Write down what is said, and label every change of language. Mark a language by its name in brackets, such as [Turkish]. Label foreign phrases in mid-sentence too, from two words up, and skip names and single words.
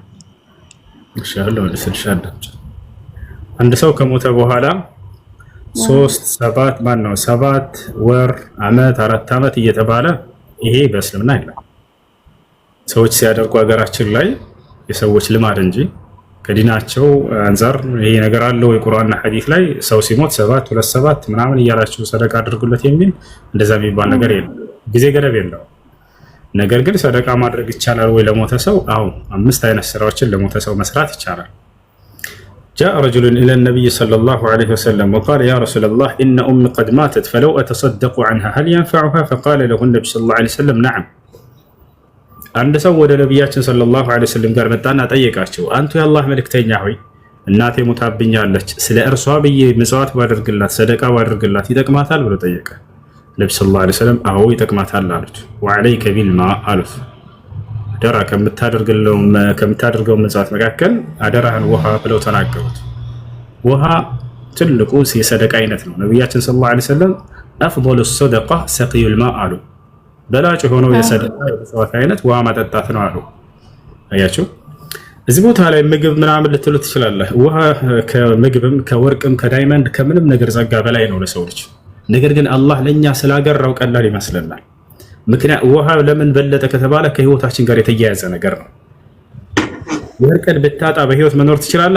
[Amharic] እሺ አሁን መልሰልሽ። አንድ ሰው ከሞተ በኋላ 7 ወር፣ አመት፣ 4 አመት እየተባለ ይሄ በእስልምና የለም። ሰዎች ሲያደርጉ ሀገራችን ላይ የሰዎች ልማድ እንጂ ከዲናቸው አንፃር ይሄ ነገር አለው። የቁርአንና ሐዲስ ላይ ሰው ሲሞት 7 ምናምን እያላችሁ ሰደቃ አድርጉለት የሚል እንደዛ የሚባል ነገር የለም። ጊዜ ገደብ የለው። ነገር ግን ሰደቃ ማድረግ ይቻላል ወይ ለሞተ ሰው? አዎ 5 አይነት ስራዎችን ለሞተ ሰው መስራት ይቻላል። [Arabic] جاء رجل إلى النبي صلى الله عليه وسلم وقال يا رسول الله إن أمي قد ماتت فلو أتصدق عنها هل ينفعها؟ فقال له النبي صلى الله عليه وسلم نعم. [Amharic] አንድ ሰው ወደ ነቢያችን [Arabic] صلى الله عليه وسلم [Amharic] ጋር መጣና ጠየቃቸው፣ አንቱ የአላህ መልእክተኛ ሆይ እናቴ ሞታብኛለች፣ ስለ እርሷ ብዬ ምጽዋት ባደርግላት ሰደቃ ባደርግላት ይጠቅማታል ብሎ ጠየቀ። ነብዩ [Arabic] صلى الله عليه وسلم [Amharic] አዎ ይጠቅማታል አሉት። [Arabic] وعليك بالماء [Amharic] አሉት። አደራ ከምታደርገው ምጽዋት መካከል አደራህን ውሃ ብለው ተናገሩት። ውሃ ትልቁ የሰደቃ አይነት ነው። ነቢያችን [Arabic] صلى الله عليه وسلم أفضل الصدقة سقي الماء [Amharic] አሉ። በላጭ የሆነው የሰደቃ የምጽዋት አይነት ውሃ ማጠጣት ነው አሉ። አያችሁ፣ እዚህ ቦታ ላይ ምግብ ምናምን ልትሉ ትችላለህ። ውሃ ከምግብም ከወርቅም ከዳይመንድ ከምንም ነገር ጸጋ በላይ ነው ለሰው ልጅ። ነገር ግን አላህ ለኛ ስላገራው ቀላል ይመስለናል። ምክንያት ውሃ ለምን በለጠ ከተባለ ከህይወታችን ጋር የተያያዘ ነገር ነው። ወርቅን ብታጣ በህይወት መኖር ትችላለህ?